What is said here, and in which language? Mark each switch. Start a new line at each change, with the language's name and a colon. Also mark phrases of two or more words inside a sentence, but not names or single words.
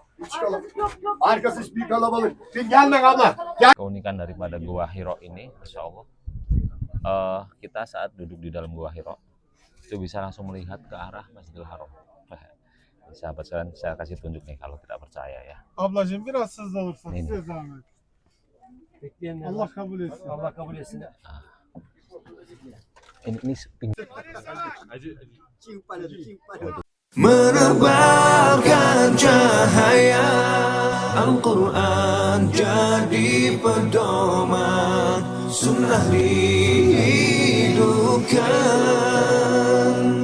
Indonesian: Keunikan daripada Gua Hiro ini,
Arabic: Masya Allah,
Indonesian: kita saat duduk di dalam Gua Hiro itu bisa langsung melihat ke arah Masjidil Haram. Sahabat sekalian, saya kasih tunjuk nih kalau tidak percaya ya.
Turkish: Ablacığım biraz hızlı olursak size zahmet. Allah kabul etsin. Allah kabul etsin.
Indonesian: Ini menebarkan cahaya Al-Quran jadi pedoman, sunnah dihidupkan.